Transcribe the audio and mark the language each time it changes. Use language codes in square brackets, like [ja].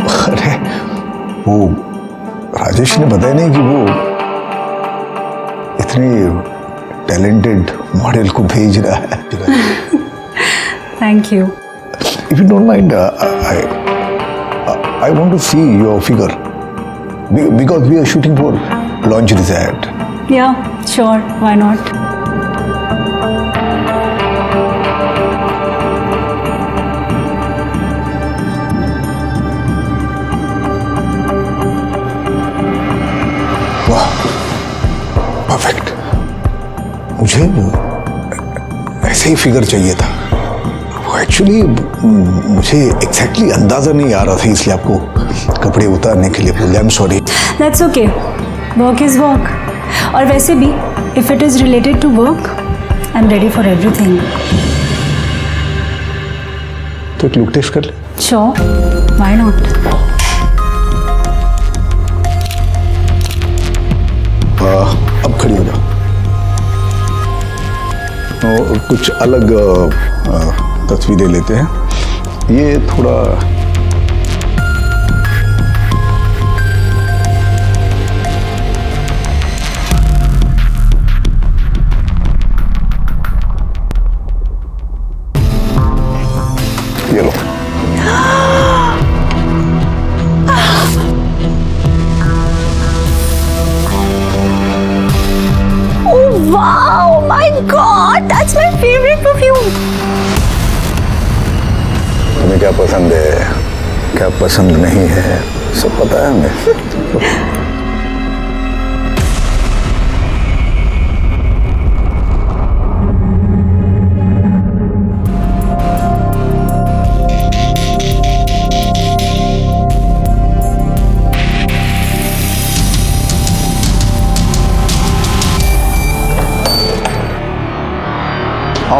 [hi] अरे वो राजेश ने बताया नहीं कि वो इतने टैलेंटेड मॉडल को भेज रहा है। [en] Thank you. If you don't mind, I want to see your figure because we are shooting for lingerie ad. Yeah, sure. Why not? [hi] वाह, परफेक्ट। मुझे ऐसे ही फिगर चाहिए था। वो एक्चुअली मुझे एग्जैक्टली अंदाजा नहीं आ रहा था, इसलिए आपको कपड़े उतारने के लिए बोल दिया। [en] I am sorry. That's okay. Work is work. [hi] और वैसे भी, [en] if it is related to work, I'm ready for everything. [hi] तो एक लुक टेस्ट कर ले। [en] Sure. Why not? [hi] अब खड़ी हो जाओ। कुछ अलग तस्वीरें लेते हैं। ये थोड़ा ये लो। [en] Oh wow, my God, that's my favorite perfume. [hi] क्या पसंद है, क्या पसंद नहीं है, सब पता है हमें।